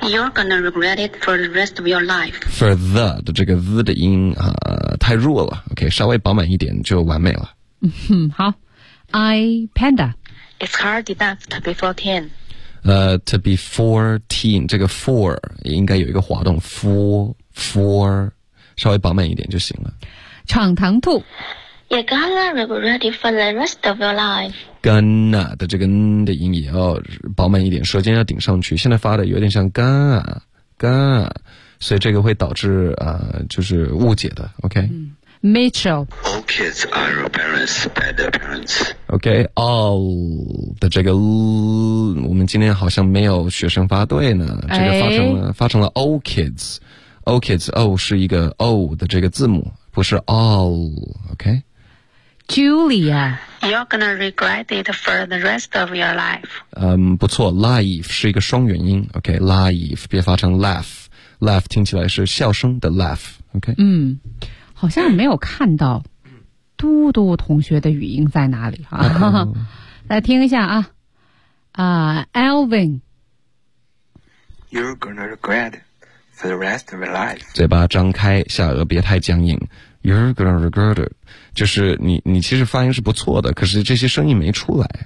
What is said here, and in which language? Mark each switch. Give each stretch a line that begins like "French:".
English: You're gonna regret it for the rest of your life.
Chinese: For the 的这个 the 的音太弱了， OK? 稍微饱满一点就完美了。好
English: I panda. It's hard enough to be 14.
Chinese: To be 14, 这个 4 应该有一个滑动 4, 稍微饱满一点就行了。闯堂兔
English: You're gonna regret it for the rest of your life.
Chinese: Gonna 的这个的音也要饱满一点，舌尖要顶上去，现在发的有点像 gonna, 所以这个会导致就是误解的。OK、
English: Mitchell. All kids are embarrassed by their parents.
Chinese: Okay, all 的这个 l, 我们今天好像没有学生发对呢。这个发成了 all kids.
English: All kids,
Chinese: O 是一个 O 的这个字母，不是 all. Okay.
English: Julia. You're gonna regret it for the rest of your life.
Chinese: 不错 ,life 是一个双元音。Okay, life, 别发成 laugh. Laugh 听起来是笑声的 laugh. Okay. 好像没有看到嘟嘟同学的语音在哪里哈、来听一下啊。
English: Alvin. You're gonna regret for the rest of your life.
Chinese: 嘴巴张开，下颚别太僵硬。
English: You're gonna regret it.
Chinese: 就是你其实发音是不错的，可是这些声音没出来。